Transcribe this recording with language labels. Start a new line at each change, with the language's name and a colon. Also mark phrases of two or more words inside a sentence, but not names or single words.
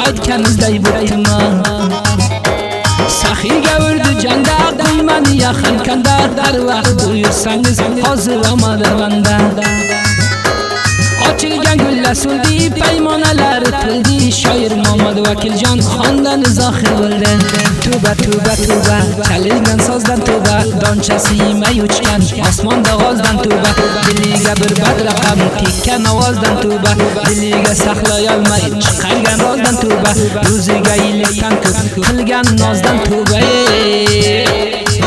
Uzbek: kanizday bo'ptimi saxiyga urdi janda qo'ymani yaqin kanda dar vaqt buyursangiz hozir omadamanda ochilgan gullar so'ldi paymonalari tildi shoir Muhammad Vakiljon xondan zohir bo'ldi tuba tuba tuba chalilgan sozdan tuba donchasi yemay uchgan osmonda g'ozdan tuba diliga bir badraqam tekkan ovozdan tuba diliga saqlay olmay chiqargan rozdan tuba o'ziga ilikdan ko'p qilgan nozdan tuba